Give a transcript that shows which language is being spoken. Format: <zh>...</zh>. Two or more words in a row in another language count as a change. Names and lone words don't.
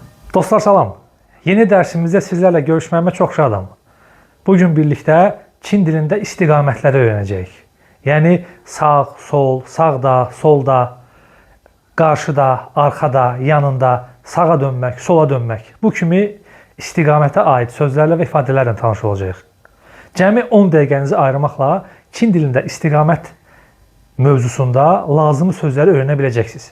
<az>Dostlar salam.</az> <tr>Yeni dersimizde sizlerle görüşmeme çok şadam. Bugün birlikte Çin dilinde istiqamətləri öğreneceğiz. Yani sağ, sol, sağda, solda,</tr> <az>qarşıda, arkada, yanında, sağa dönmək, sola dönmək. Bu kimi istiqamətə aid sözlərlə və ifadələrlə tanış olacağıq. Cəmi 10 dəqiqənizi ayırmaqla Çin dilində istiqamət mövzusunda lazımi sözləri öyrənə biləcəksiniz.</az>